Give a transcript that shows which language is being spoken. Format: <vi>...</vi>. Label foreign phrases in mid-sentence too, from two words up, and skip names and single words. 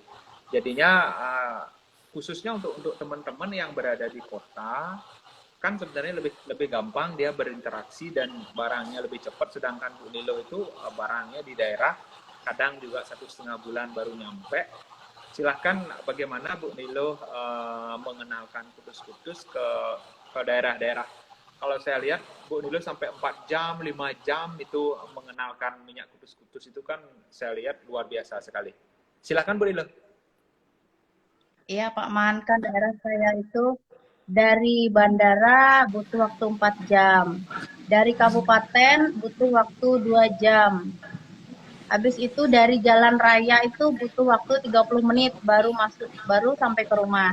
<id>Jadinya khususnya untuk teman-teman yang berada di kota, kan sebenarnya lebih gampang dia berinteraksi dan barangnya lebih cepat. Sedangkan Bu Nilo itu barangnya di daerah kadang juga 1,5 bulan baru nyampe. Silahkan bagaimana Bu Nilo mengenalkan kutus-kutus ke daerah-daerah. Kalau saya lihat Bu Nilo sampai 4 jam, 5 jam itu mengenalkan minyak kutus-kutus, itu kan saya lihat luar biasa sekali. Silahkan Bu Nilo. Iya Pak Man, kan daerah saya itu dari bandara butuh waktu 4 jam. Dari kabupaten butuh waktu 2 jam. Habis itu dari jalan raya itu butuh waktu 30 menit baru sampai ke rumah.</id>